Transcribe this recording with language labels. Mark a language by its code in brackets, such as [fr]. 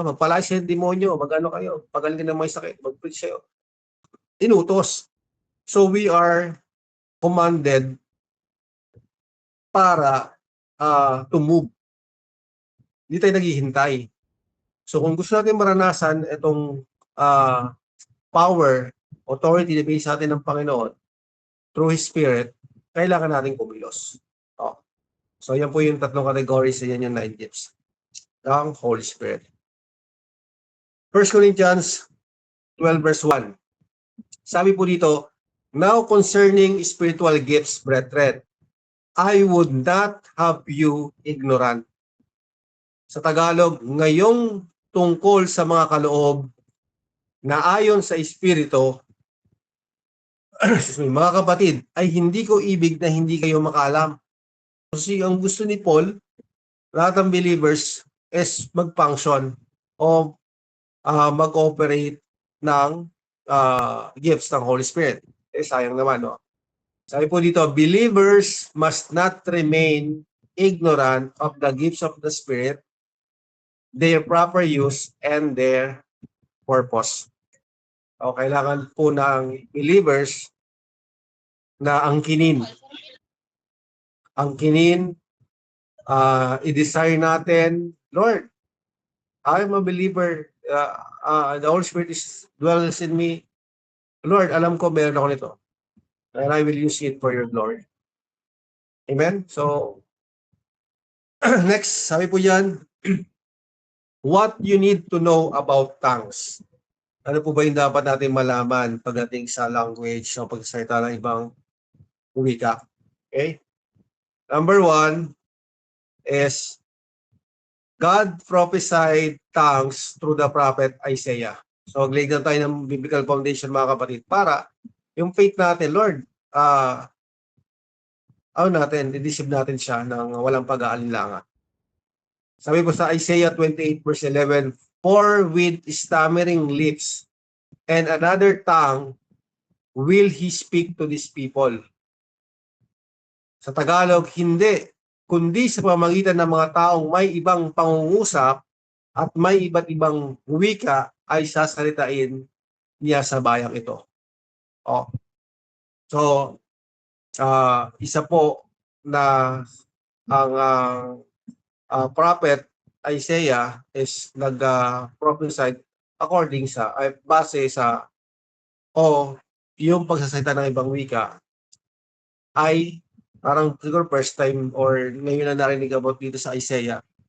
[tl] Magpalayas ng demonyo, magano kayo, pagaling ng may sakit, mag-preach kayo. Inutos. [en] So we are commanded para to move. [tl] Hindi tayo naghihintay. So kung gusto natin maranasan itong power, authority na binigay sa atin ng Panginoon through His Spirit, kailangan natin kumilos. So yan po yung tatlong categories, yan yung 9 gifts ng Holy Spirit. [en] 1 Corinthians 12 verse 1. [tl] Sabi po dito, [en] now concerning spiritual gifts, brethren, I would not have you ignorant. [tl] Sa Tagalog, ngayong tungkol sa mga kaloob na ayon sa Espiritu, mga kapatid, ay hindi ko ibig na hindi kayo makaalam. Kasi ang gusto ni Paul, lahat ng believers is mag-function o mag-operate ng gifts ng Holy Spirit. Sayang naman, no? Sabi po dito, [en] believers must not remain ignorant of the gifts of the Spirit, their proper use, and their purpose. [tl] O kailangan po ng believers na angkinin. Angkinin, i-desire natin, [en] Lord, I'm a believer. The Holy Spirit dwells in me. Lord, [tl] alam ko meron ako nito. [en] And I will use it for your glory. Amen? So, next, [tl] sabi po yan, [en] what you need to know about tongues. [tl] Ano po ba yung dapat natin malaman pagdating sa language o pagsasalita ng ibang wika? Okay? [en] Number 1 is God prophesied tongues through the prophet Isaiah. [tl] So, mag-lay down tayo ng biblical foundation, mga kapatid, para yung faith natin, Lord, i-deceive natin siya ng walang pag-aalinlangan. [en] Sabi po sa Isaiah 28 verse 11, for with stammering lips and another tongue will he speak to these people. [tl] Sa Tagalog, hindi kundi sa pamamagitan ng mga taong may ibang pangungusap at may iba't ibang wika ay sasalitain niya sa bayang ito. Oh. So, isa po na ang prophet Isaiah is nag-prophesy according sa, base sa, yung pagsasalita ng ibang wika ay parang siguro first time or ngayon na narinig about dito sa Isaiah.